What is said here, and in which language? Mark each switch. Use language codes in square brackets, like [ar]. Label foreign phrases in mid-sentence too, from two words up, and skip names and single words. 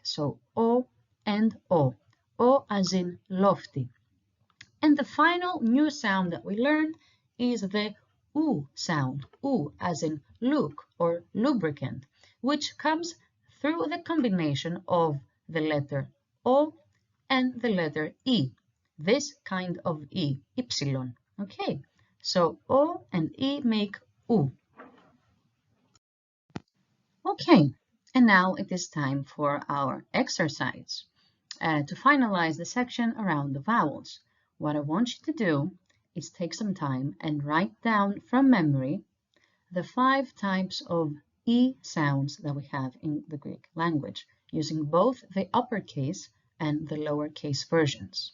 [en] So O and O. O as in lofty. And the final new sound that we learned is the U sound, U as in look or lubricant, which comes through the combination of the letter O and the letter E, this kind of E, Y. Okay, so O and E make U. Okay, and now it is time for our exercise to finalize the section around the vowels. What I want you to do is take some time and write down from memory the 5 types of E sounds that we have in the Greek language, using both the uppercase and the lowercase versions.